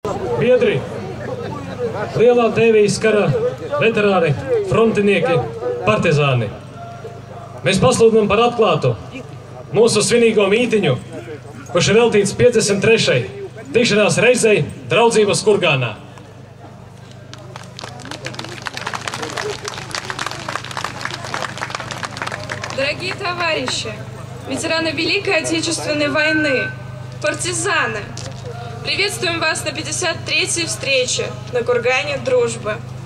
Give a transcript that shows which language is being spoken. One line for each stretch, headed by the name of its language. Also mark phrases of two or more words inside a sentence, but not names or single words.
Latvian: Biedri, lielā Tēvijas kara veterāni, frontinieki, partizāni. Mēs pasludinām par atklātu mūsu svinīgo mītiņu, kurš ir veltīts 53. tikšanās reizei Draudzības kurgānā.
Russian: Дорогие товарищи, ветераны Великой Отечественной войны, партизаны, приветствуем вас на 53-й встрече на кургане Дружбы.